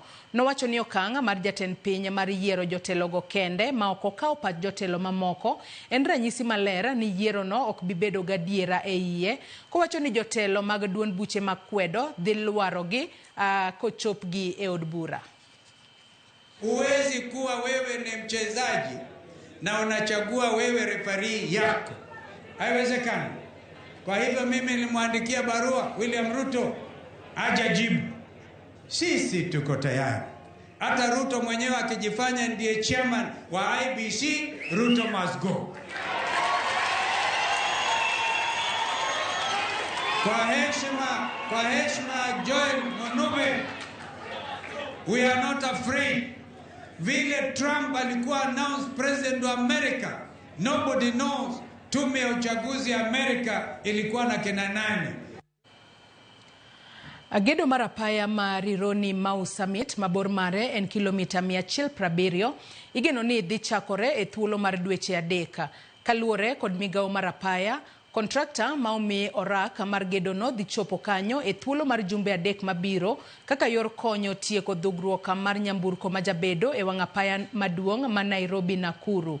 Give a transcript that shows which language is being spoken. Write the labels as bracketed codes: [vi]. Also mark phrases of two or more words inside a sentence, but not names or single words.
[luo] Nowacho ni okang' mar jatend piny mar yiero jotelo go kende ma okokao pach jotelo mamoko en ranyisi malera ni yiero no ok bibedo gadiera e iye. Kowacho ni jotelo mag duond buche makwedo dhi lwarogi kochopgi e od bura. [sw] Huwezi kuwa wewe ni mchezaji na unachagua wewe refarii yako. Haiwezekani. Kwa hivyo mimi nilimwandikia barua William Ruto hajajibu. Sisi tuko tayari. Hata Ruto mwenyewe akijifanya ndiye chairman wa IBC, [en] Ruto must go. [sw] Kwa heshima Joel Monube, [en] we are not afraid. [sw] Vile Trump alikuwa [en] announced president of America, [sw] nobody knows tume ya uchaguzi ya Amerika ilikuwa na kina nani? [luo] Gedo mar apaya ma Rironi Mau Summit mabor mare en kilomita 170 igeno ni dhi chakore e thuolo mar dweche adek. Kaluore kod migawo mar apaya, kontrakta ma omi orak mar gedo no dhi chopo kanyo e thuolo mar jumbe adek mabiro kaka yor konyo tieko dhugruok mar nyamburko ma jabedo e wang' apaya maduong' ma Nairobi Nakuru.